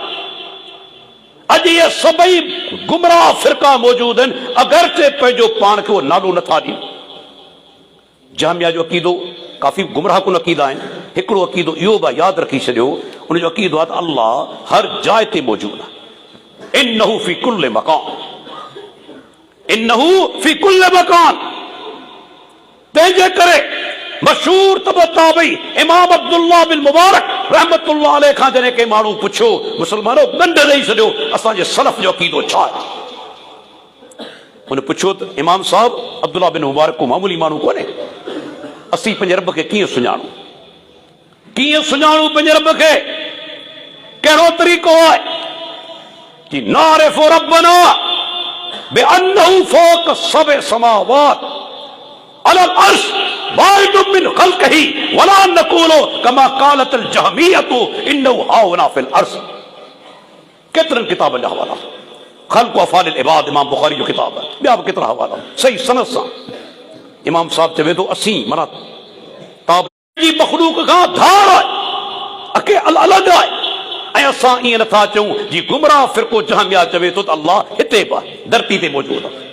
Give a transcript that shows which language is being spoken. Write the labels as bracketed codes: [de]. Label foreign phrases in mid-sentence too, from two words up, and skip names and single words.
[sd] अॼु इहे सभई गुमराह फ़िरका मौजूदु आहिनि, अगरचे पंहिंजो पाण खे उहो नालो नथा ॾियनि। जहमिया जो अक़ीदो काफ़ी गुमराह कुन अक़ीदा आहिनि। हिकिड़ो अक़ीदो इहो बि यादि रखी छॾियो, उनजो अक़ीदो आहे त अल्लाह हर जाइ ते मौजूदु आहे। [ar] إنه في كل مكان، إنه في كل مكان. [sd] तंहिंजे करे मशहूर तबो ताबई इमाम अब्दुल्लाह बिन मुबारक [ar] رحمة الله عليه [sd] खां जॾहिं के माण्हू पुछियो, मुस्लमानो ॾंड ॾेई छॾियो, असांजे सलफ जो अक़ीदो छा आहे? हुन पुछियो त इमाम साहब, अब्दुल्लाह बिन मुबारक को मामूली माण्हू कोन्हे, असीं पंहिंजे रब खे कीअं सुञाणूं, कीअं सुञाणूं पंहिंजे रब खे? कहिड़ो तरीक़ो आहे कि [ar] نعرف ربنا بأنه فوق سبع سماوات على العرش واحد من خلقه ولا نقول كما قالت الجهمية إنه ها هنا في العرش. [sd] केतिरनि किताबनि जा हवाला ख़ल्क़ु अफ़आलिल इबाद इमाम बुख़ारी जो किताब आहे, ॿिया बि केतिरा हवाला सही सनद सां इमाम साहब चवे थो असीं माना जी मख़लूक़ खां धार आहे, अके अलॻि आहे। ऐं असां ईअं नथा चऊं जी गुमराह फ़िरक़ो जहमिया चवे थो त अल्लाह हिते बि आहे, धरती ते मौजूदु आहे।